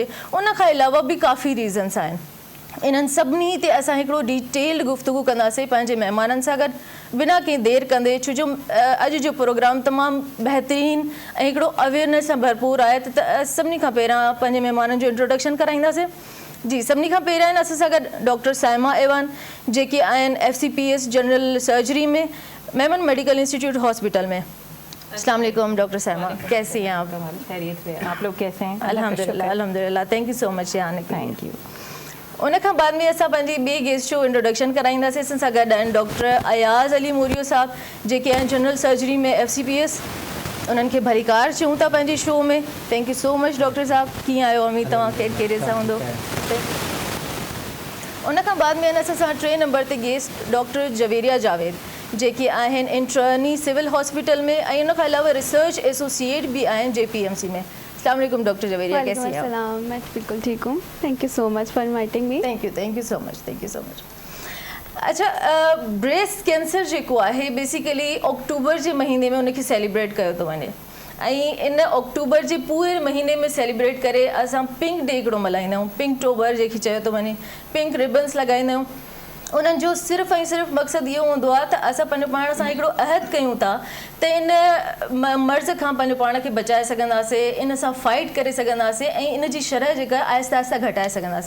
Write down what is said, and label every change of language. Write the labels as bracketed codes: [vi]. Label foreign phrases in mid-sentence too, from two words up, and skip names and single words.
[sd] उन खां अलावा बि काफ़ी रीज़न्स आहिनि। इन्हनि सभिनी ते असां हिकिड़ो डिटेल्ड गुफ़्तगू कंदासीं पंहिंजे महिमाननि सां गॾु, बिना कंहिं देरि कंदे, छो जो अॼु जो प्रोग्राम तमामु बहितरीनु ऐं हिकिड़ो अवेयरनेस सां भरपूर आहे। त सभिनी खां पहिरियां पंहिंजे महिमाननि जो इंट्रोडक्शन कराईंदासीं। जी, सभिनी खां पहिरियां आहिनि असां सां गॾु डॉक्टर साइमा एवान, जेके आहिनि FCPS [en] general surgery [sd] में, मेमन मेडिकल इंस्टीट्यूट हॉस्पिटल में। [ar] السلام عليكم [ur] डॉक्टर साइमा, कैसी हैं आप? खैरियत से, आप लोग कैसे हैं? [ar] الحمد لله الحمد لله, [en] thank you so much यानी thank you. [sd] उन खां बाद में असां पंहिंजी ॿिए गेस्ट जो इंट्रोडक्शन कराईंदासीं। असां सां गॾु आहिनि डॉक्टर अयाज़ अली मोरियो साहब, जेके आहिनि [en] general surgery [sd] में FCPS। उन्हनि खे भलीकार चऊं था पंहिंजे शो में। [en] thank you so much [sd] डॉक्टर साहब, कीअं आहियो? उमीद तव्हां कहिड़े सां हूंदो। उन खां बाद में आहिनि असां सां 3 नंबर ते गेस्ट डॉक्टर जवेरिया जावेद, जेके आहिनि इंटर्नी सिविल हॉस्पिटल में ऐं उन खां अलावा [en] research associate [sd] बि आहिनि JPMC में। [ar] السلام عليكم [ur] डॉक्टर जवेरिया, कैसी हैं आप? मैं बिल्कुल ठीक हूँ। [en] thank you so much for inviting me. thank you so much. [sd] अच्छा, [en] breast cancer [sd] जेको आहे बेसिकली अक्टूबर जे महीने में उनखे सेलिब्रेट कयो थो वञे ऐं इन अक्टूबर जे पूरे महीने में सेलिब्रेट करे असां पिंक डे हिकिड़ो मल्हाईंदा आहियूं, पिंक टोबर जंहिंखे चयो थो वञे। [en] pink ribbons [sd] लॻाईंदा आहियूं। उन्हनि जो सिर्फ़ु ऐं सिर्फ़ु मक़सदु इहो हूंदो आहे त असां पंहिंजो पाण सां हिकिड़ो अहद कयूं था त इन मर्ज़ खां पंहिंजो पाण खे बचाए सघंदासीं, इन सां फाइट करे सघंदासीं ऐं इन जी शरह जेका आहिस्ता आहिस्ता घटाए सघंदासीं।